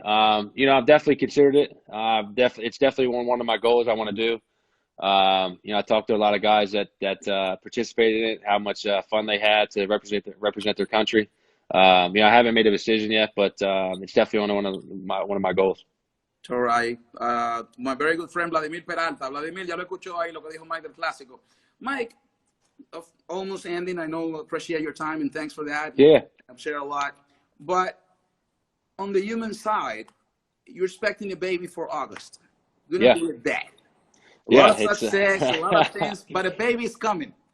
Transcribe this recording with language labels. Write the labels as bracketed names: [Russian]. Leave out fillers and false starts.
[English] I've definitely considered it. It's definitely one of my goals I want to do. I talked to a lot of guys that participated in it, how much fun they had to represent their country. I haven't made a decision yet, but it's definitely one of my goals. All right. My very good friend Vladimir Peralta. [Spanish] Vladimir, ya lo escuchó ahí lo que dijo Mike del Clásico. [English] Mike, almost ending. I know, appreciate your time and thanks for that. Yeah. I've shared a lot. But on the human side, you're expecting a baby for August. Gonna be a dad. A lot of success, a lot of things, but a baby's coming.